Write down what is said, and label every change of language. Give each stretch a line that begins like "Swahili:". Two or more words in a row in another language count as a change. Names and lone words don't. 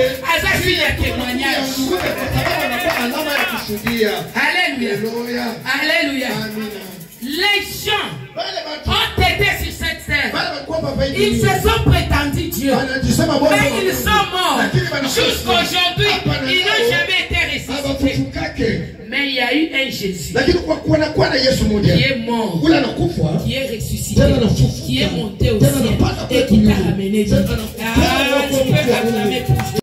French: Asa sur le témoignage. Alléluia. Alléluia. Les gens ont été sur cette terre. Ils se sont prétendus Dieu. Mais ils sont morts. Jusqu'aujourd'hui, ils n'ont jamais été ressuscités. Mais il y a eu un Jésus
Swahili: lakini kwa kuwa na Yesu
French: qui
Swahili: mmoja
French: est mort,
Swahili: ule anakufa
French: qui est ressuscité,
Swahili: tena anafufuka
French: qui est monté au
Swahili: tena
French: ciel
Swahili: anapanda
French: et
Swahili: kwetu
French: qui t'a
Swahili: mbinguni.
French: ramené.
Swahili: Tena
French: Ah, tu peux acclamer pour